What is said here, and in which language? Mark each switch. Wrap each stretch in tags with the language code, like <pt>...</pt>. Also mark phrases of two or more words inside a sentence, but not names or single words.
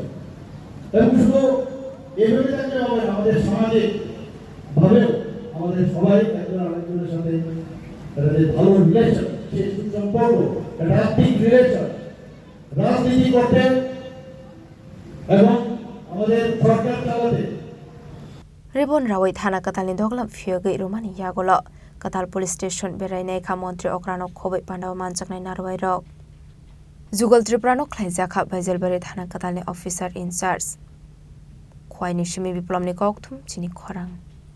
<bn>এবং শুধু এভাবে থাকলে হবে, আমাদের সামাজিক ভাবেও আমাদের সবাই একজন আরেকজনের সাথে ভালো রিলেশন, সেই সুসম্পর্ক, একটা আর্থিক রিলেশন রাজনীতি করতে এবং আমাদের সরকার চালাতে।</bn> <trp>Ribon rawai thana katalni Duglam Phiyogwi Romani Yagolo Katal Police Station berainai kha Mantri okra no Khobwi pandaw manjaknai narwai rok Jugal Tripura no khlaijak Baijalbari thana katalni</trp> <en>officer in charge</en> <trp>Khwaini Shimi Biplomni Kokthum Chini Khorang</trp>